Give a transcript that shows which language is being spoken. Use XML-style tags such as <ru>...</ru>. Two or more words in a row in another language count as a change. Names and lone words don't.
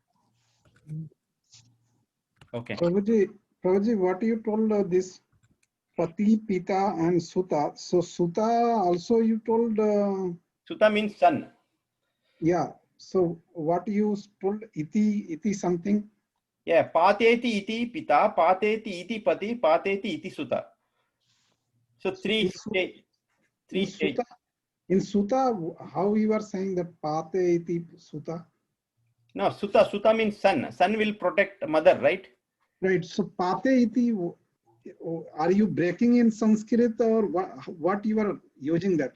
<en>Okay. Prabhuji, what you told this Pati, Pita and Suta. So Suta also you told... Suta means son. Yeah. So what you told iti something? Yeah.</en> <sa>Pateti iti Pita, Pateti iti Pati, Pateti iti Suta.</sa> <en>So three stages. In Suta, how you are saying that Pate iti Suta? No, Suta means son. Son will protect mother, right? Right. So Pate iti, are you breaking in Sanskrit or what you are using that?</en>